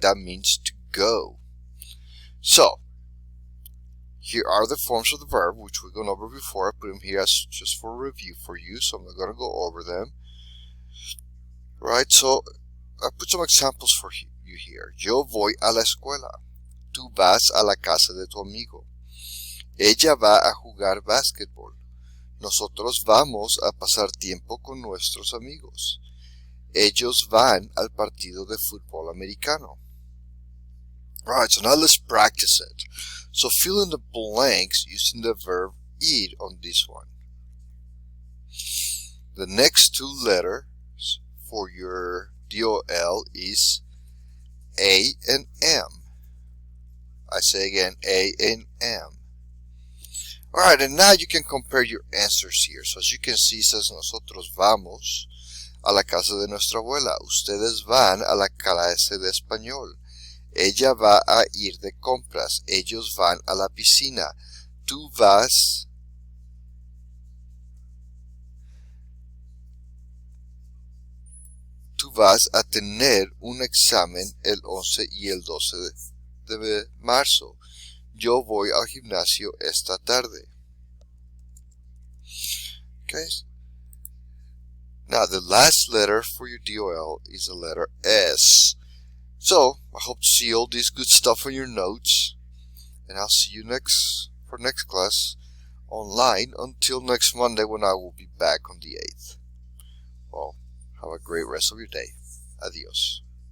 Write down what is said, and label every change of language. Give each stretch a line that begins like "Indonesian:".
English: That means to go. So, here are the forms of the verb, which we've gone over before. I put them here as just for review for you, so I'm not going to go over them. Right, so I put some examples for you here.
Spanish: Yo voy a la escuela. Tú vas a la casa de tu amigo. Ella va a jugar básquetbol. Nosotros vamos a pasar tiempo con nuestros amigos. Ellos van al partido de fútbol americano.
English: Alright, so now let's practice it. So fill in the blanks using the verb ir on this one. The next two letters for your DOL is A and M. I say again, A and M. Alright, and now you can compare your answers here. So as you can see, it says,
Spanish: nosotros vamos a la casa de nuestra abuela. Ustedes van a la clase de español. Ella va a ir de compras. Ellos van a la piscina. Tú vas a tener un examen el 11 y el 12 de marzo. Yo voy al gimnasio esta tarde.
English: Okay. Now the last letter for your DOL is the letter S. So I hope to see all this good stuff on your notes, and I'll see you for next class online until next Monday when I will be back on the 8th. Well, have a great rest of your day. Adios.